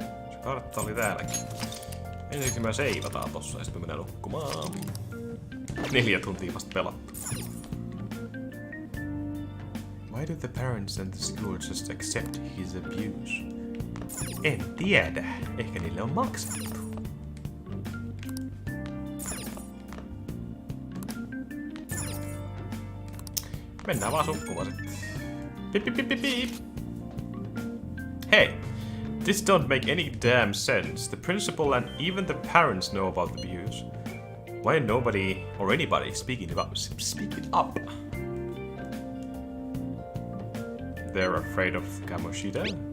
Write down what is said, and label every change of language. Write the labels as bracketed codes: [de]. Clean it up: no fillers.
[fi] Se kartta oli täälläkin. Ensinnäkin me seivataan tossa ja sitten me mennään nukkumaan. 4 tuntia vasta pelattu. [en] Why do the parents and the school just accept his abuse? [fi] En tiedä. Ehkä niille on maksettu. Mennään vaan sukkumaan sitten. Pip, pip, pip, pip, pip. Hey! [en] This don't make any damn sense. The principal and even the parents know about the abuse. Why nobody or anybody speaking it up? They're afraid of Kamoshida?